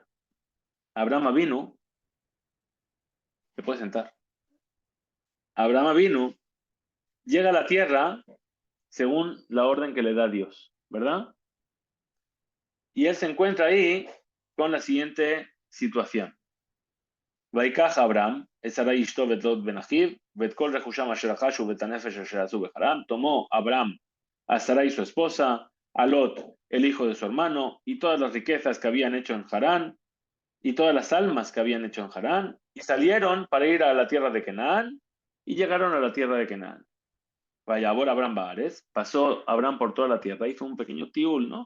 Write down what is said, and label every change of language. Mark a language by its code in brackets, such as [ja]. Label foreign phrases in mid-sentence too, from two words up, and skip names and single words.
[es] Abraham Avinu, ¿te puedes sentar? Abraham Avinu llega a la tierra según la orden que le da Dios, ¿verdad? Y él se encuentra ahí con la siguiente situación. [he] ויקח אברהם את שרי אשתו ואת לוט בן אחיו ואת כל רכושם אשר רכשו ואת הנפש אשר עשו בחרם, [es] tomó Abraham a Sarai su esposa, a Lot el hijo de su hermano y todas las riquezas que habían hecho en Harán y todas las almas que habían hecho en Harán y salieron para ir a la tierra de Canaán y llegaron a la tierra de Canaán. Vaya, ahora Abraham Baares, pasó Abraham por toda la tierra, hizo un pequeño tiul, ¿no?